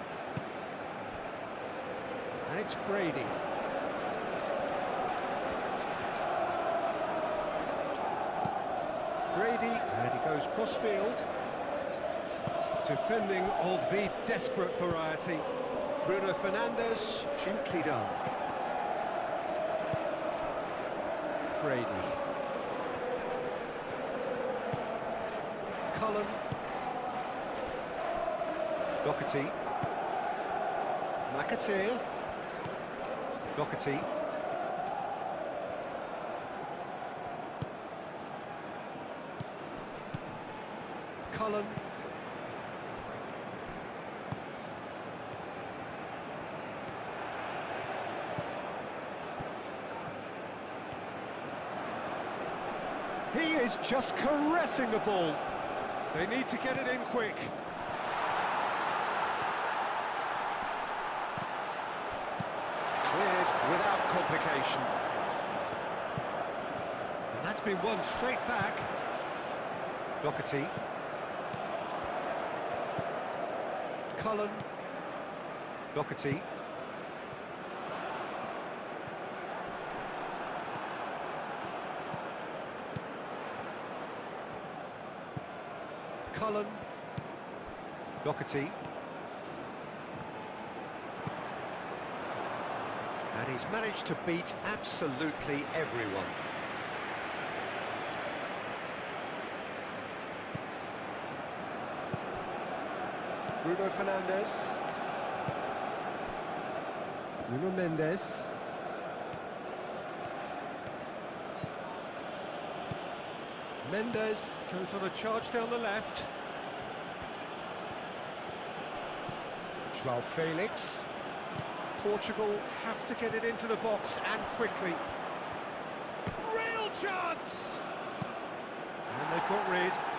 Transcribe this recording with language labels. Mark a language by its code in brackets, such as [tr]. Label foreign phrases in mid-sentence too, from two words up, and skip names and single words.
[en] And it's Brady. Brady, and he goes cross-field. Defending of the desperate variety. Bruno Fernandes, gently done. Brady. Cullen. Doherty. McAteer. Doherty. Cullen. He is just caressing the ball. They need to get it in quick. Cleared without complication. And that's been won straight back. Doherty. Cullen. Doherty. Cullen. Doherty. And he's managed to beat absolutely everyone. Bruno Fernandes. Nuno Mendes. Mendes goes on a charge down the left. Joao Felix. Portugal have to get it into the box and quickly. Real chance! And they've got rid.